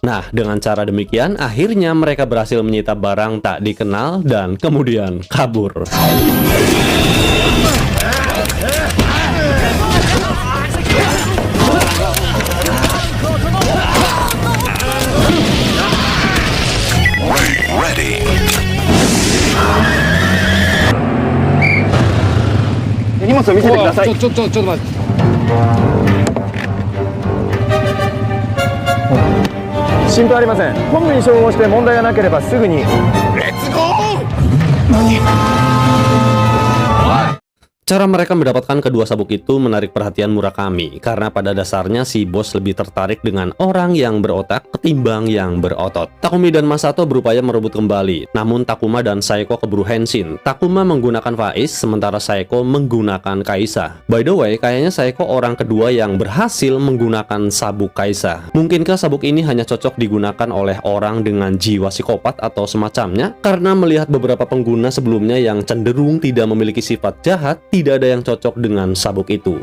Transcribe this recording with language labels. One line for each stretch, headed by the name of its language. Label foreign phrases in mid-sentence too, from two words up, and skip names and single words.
Indonesian: Nah, dengan cara demikian, akhirnya mereka berhasil menyita barang tak dikenal dan kemudian kabur.
English: Ready.
Japanese: 荷物を見せてください。ちょっと待って。心配ありません。本部に照合して問題がなければすぐに。
English: Let's go!
Indonesian: Cara mereka mendapatkan kedua sabuk itu menarik perhatian Murakami, karena pada dasarnya si bos lebih tertarik dengan orang yang berotak ketimbang yang berotot. Takumi dan Masato berupaya merebut kembali, namun Takuma dan Saeko keburu henshin. Takuma menggunakan Faiz, sementara Saeko menggunakan Kaisa.
English: By the way,
Indonesian: kayaknya Saeko orang kedua yang berhasil menggunakan sabuk Kaisa. Mungkinkah sabuk ini hanya cocok digunakan oleh orang dengan jiwa psikopat atau semacamnya? Karena melihat beberapa pengguna sebelumnya yang cenderung tidak memiliki sifat jahat, tidak ada yang cocok dengan sabuk itu.